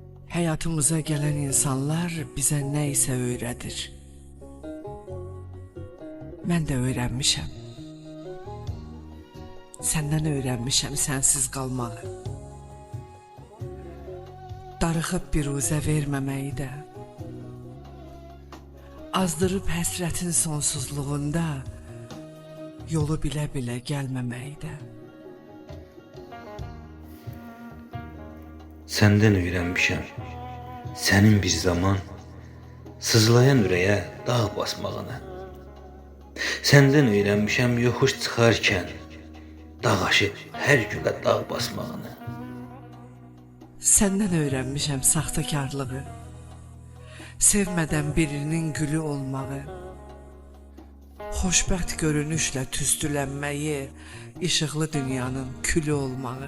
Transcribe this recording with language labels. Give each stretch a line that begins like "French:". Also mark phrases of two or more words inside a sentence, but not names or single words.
Turkish: Hayatımıza gelen insanlar bize neyse öğretir. Ben de öğrenmişim. Senden öğrenmişim sensiz kalmağı.
Azerbaijani: Darıxıb biruzə verməməyi də, azdırıb həsrətin sonsuzluğunda yolu bilə-bilə gəlməməyi də.
Turkish: Senden öğrenmişim, senin bir zaman sızlayan ürəyə dağ basmağını. Senden öğrenmişim yokuş çıxarkən dağ aşıb hər gülə dağ basmağını.
Azerbaijani: Səndən öyrənmişəm saxtakarlığı, sevmədən birinin gülü olmağı, xoşbəxt görünüşlə tüstülənməyi, işıqlı dünyanın külü olmağı.